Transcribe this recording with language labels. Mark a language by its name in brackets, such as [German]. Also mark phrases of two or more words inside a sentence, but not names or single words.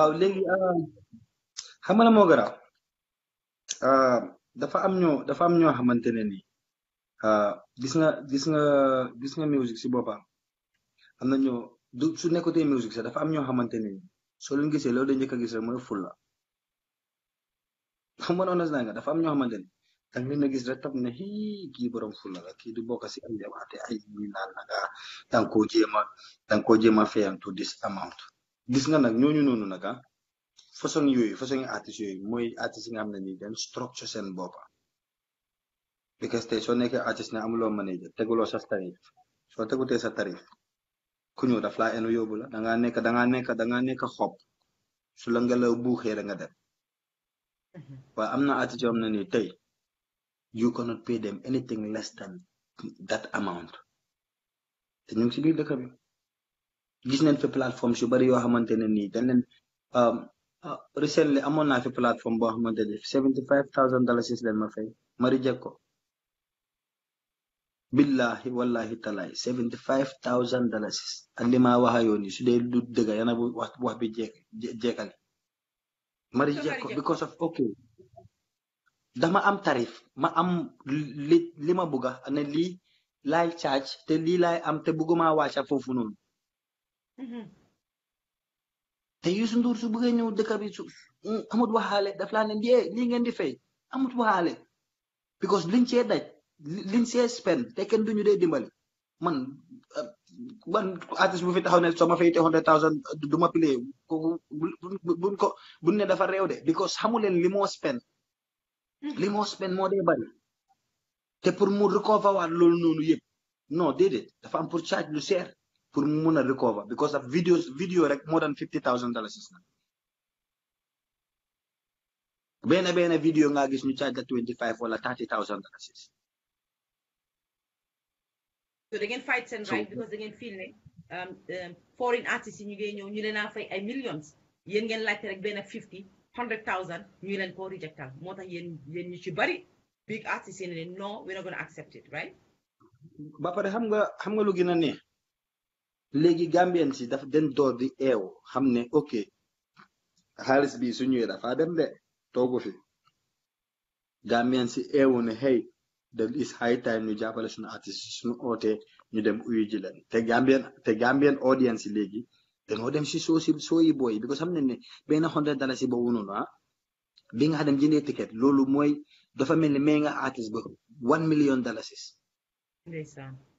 [Wolof] waaw léegi xam nga la moo garaaw dafa am ñoo xamante ne nii gis nga music si boppam am na ñoo su nekkutee music sax dafa am ñoo xamante ne nii soo leen gisee loolu dañ njëkk a gis rek mooy fulla xam nga noonu nga dafa am ñoo xamante ne danga leen a gis rek tam ne kii borom fulla la kii du bokk si ay jabaate ay ñi naan naga danga koo jéem a fayantu [English] this amount [Wolof] gis nga nag ñooñu noonu nag façon yi artistes yooyu mooy artistes yi nga xam ne nii dañ structure seen boppa because tey soo nekkee artiste ne amuloo manager teguloo sa tarif soo tegutee sa tarif ku ñëw daf laa enu yóbbu la dangaa nekk xob su la ngelaw buuxee rek nga dem waaye am na artiste yoo xam ne nii tey [English] you cannot pay them anything less than that amount [Wolof] te ñu ngi si biir dëkk bi gis nañ fi plateformes yu bari yoo xamante ne nii dañ leen recently amoon naa fi plateforme boo xamante ne $75,000 leen ma fay ma reject ko billahi wallahi talaay $75,000 ak li ma waxa yoon yi su dee lu dëgg yana bu wax bi jeekali ma reject ko [English] because of okay [Wolof] dama am tarif ma am li ma bugga ne lii laay charge te lii laay am te bugguma wàcca foofu noonu te Youssou Ndour su bëggee ñëw dëkk bi su amut waxaale daf laa ne lii ngeen di fay amut waxaale because liñ cee daj liñ cee spend te kenn duñu dee dimbali man artiste bu fi taxaw ne soo ma fay 100,000 du ma play kooku buñ ne dafa réew de because xamuleen li moo spend moo dee bari te pour mu recover waat loolu noonu yëpp non déedéet dafa am pour charge lu seer pour mu mun a recover [English] because of video [Wolof] rek [English] more than $50,000 [Wolof] na benn video nga gis ñu charge la 25 wala $30,000. [English] So they can fight and right because they can feel [Wolof] ne [English] foreign artists [Wolof] yi ñu ngi ñëw ñu leen a fay ay millions yéen ngeen laajte rek benn 100,000 ñu leen ko rejectal moo tax yéen ñu ci bari [English] big artists [Wolof] yi ne [English] no we're not going to accept it right. [Wolof] ba pare xam nga lu gën a neex léegi Gambien si daf den door di eew xam ne ok xaalis bi su ñëwee dafa dem de toogu fi Gambien si eewu ne [English] hey there is high time [Wolof] ñu jàppale suñu artiste suñu oote ñu dem uyu ji leen te Gambien audience yi léegi dañoo dem si soo yi booy because xam ne benn $100 boobu noonu bi nga dem jëndee ticket loolu mooy dafa mel ni may nga artiste ba $1 million. ndeysaan